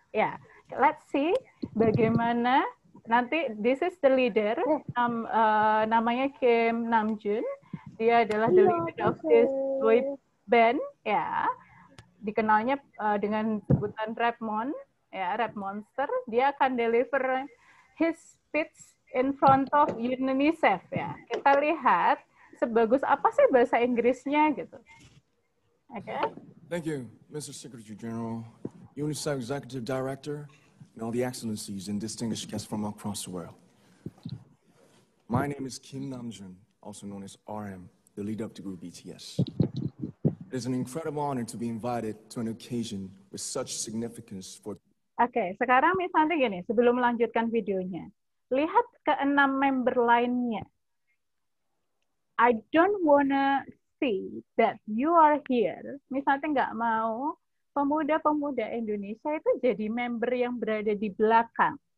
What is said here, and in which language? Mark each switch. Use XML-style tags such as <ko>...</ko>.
<id>Ya,</id> <en>let's see</en> <id>bagaimana nanti.</id> <en>This is the leader, namanya Kim Namjoon.</en> <id>Dia adalah</id> <en>the leader of this boy band ya.</en> <id>dikenalnya dengan sebutan Rap Mon, ya, Rap Monster. Dia akan</id> <en>deliver his speech in front of UNICEF, ya.</en> <id>Kita lihat sebagus apa sih bahasa Inggrisnya gitu. Oke.</id> <en>Thank you, Mr. Secretary General, UNICEF Executive Director, and all the excellencies and distinguished guests from across the world. My name is Kim Namjoon, also known as RM, the leader of the group BTS. It is an incredible honor to be invited to an occasion with such significance for...</en> <id>Oke, sekarang misalnya gini, sebelum melanjutkan videonya, lihat ke-6 member lainnya.</id> <en>I don't wanna see that you are here.</en> <id>Misalnya nggak mau pemuda-pemuda Indonesia itu jadi member yang berada di belakang.</id>